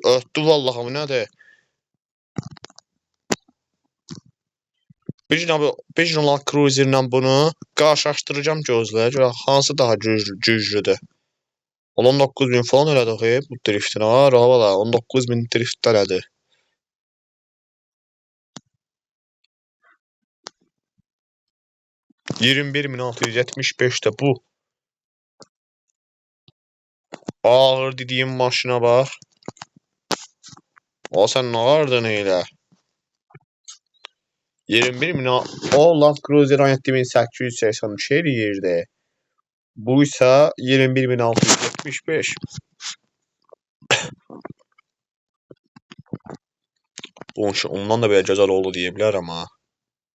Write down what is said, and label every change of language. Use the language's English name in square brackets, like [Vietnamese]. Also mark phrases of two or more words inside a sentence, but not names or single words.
[Azerbaijani] Ötdü vallahi bu nədir? Bir gün Land Cruiser ilə bunu qarşılaşdıracağım gözlə. Görə hansı daha güclüdür. 19.000 falan elədi bu driftin. Valla 19.000 drift elədi. [Turkish] $21.675'te bu. Ağır dediğim maşına bak. O sen ne ağırdın öyle? 21.000 o Land Cruiser 17.883 eləyirdi. Bu ise 21.675. [Azerbaijani] Bu ondan da belə gözəl oldu deyə bilərəm ha.